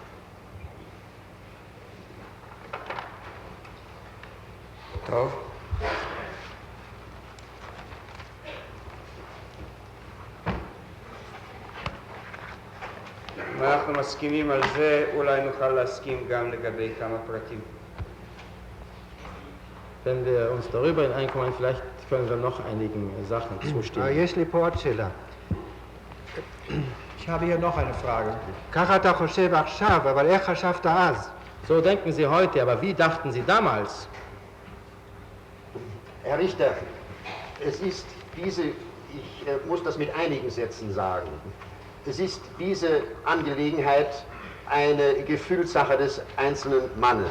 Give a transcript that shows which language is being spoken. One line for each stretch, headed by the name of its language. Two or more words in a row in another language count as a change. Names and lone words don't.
Hebrew: טוב. אם אנחנו מסכימים על זה, אולי נוכל להסכים גם לגבי כמה פרטים.
German: Wenn wir uns darüber hineinkommen, vielleicht können wir noch einigen Sachen zustimmen.
Hebrew: יש לי פה עוד שאלה.
German: Ich habe hier noch eine Frage.
Hebrew: ככה אתה חושב עכשיו, אבל איך חשבת אז?
German: So denken Sie heute, aber wie dachten Sie damals? Herr Richter, es ist diese, ich muss das mit einigen Sätzen sagen, es ist diese Angelegenheit eine Gefühlssache des einzelnen Mannes.